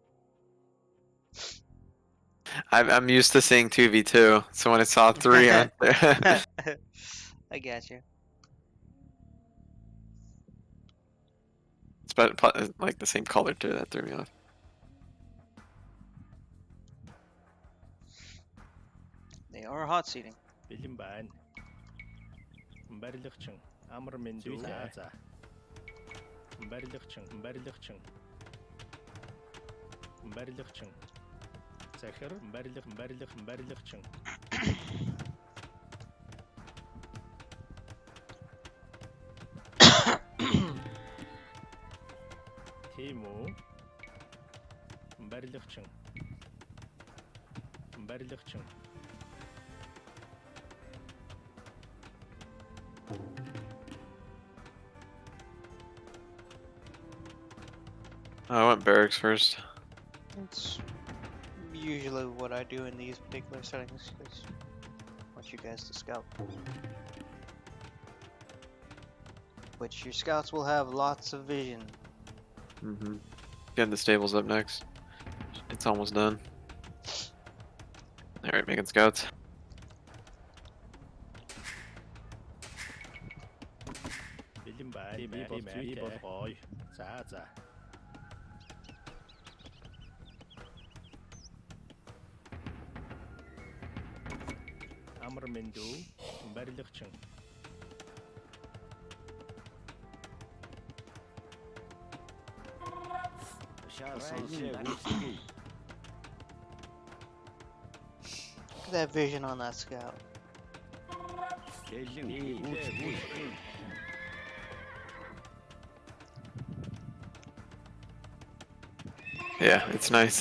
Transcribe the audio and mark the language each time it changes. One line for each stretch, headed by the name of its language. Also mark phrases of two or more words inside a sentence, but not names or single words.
English: I'm used to seeing 2v2, so when I saw 3 on there. I got you. It's like the same color too, that threw me off. They are hot seating.
Mongolian: Бэлэн байна. Барилгачин амар мэндүү. За. Барилгачин. Захир барилгачин. Тийм үү? Барилгачин.
English: I went barracks first. It's usually what I do in these particular settings because I want you guys to scout. Which your scouts will have lots of vision. Mm-hmm. Getting the stables up next. It's almost done. Alright, making scouts.
Mongolian: Бэлэн байна. Би бол гоё. За. Амар мэндүү. Барилгачин.
English: Look at that vision on that scout. Yeah, it's nice.